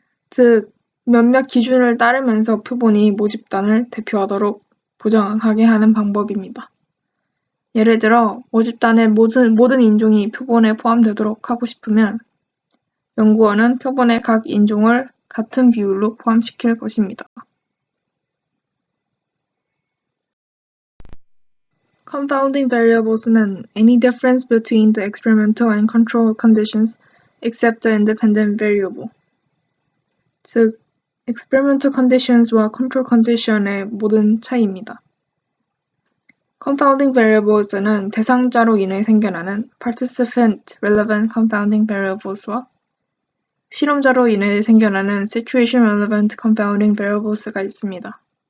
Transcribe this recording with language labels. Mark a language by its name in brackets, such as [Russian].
[Korean] 즉, 몇몇 기준을 따르면서 표본이 모집단을 대표하도록 보장하게 하는 방법입니다. 예를 들어 모집단의 모든 인종이 표본에 포함되도록 하고 싶으면 연구원은 표본의 각 인종을 같은 비율로 포함시킬 것입니다. [English] Confounding variables는 any difference between the experimental and control conditions except the independent variable. [Korean] 즉, experimental conditions와 control condition의 모든 차이입니다. Confounding variables는 대상자로 인해 생겨나는 participant relevant confounding variables와 실험자로 인해 생겨나는 situation relevant confounding variables가 있습니다.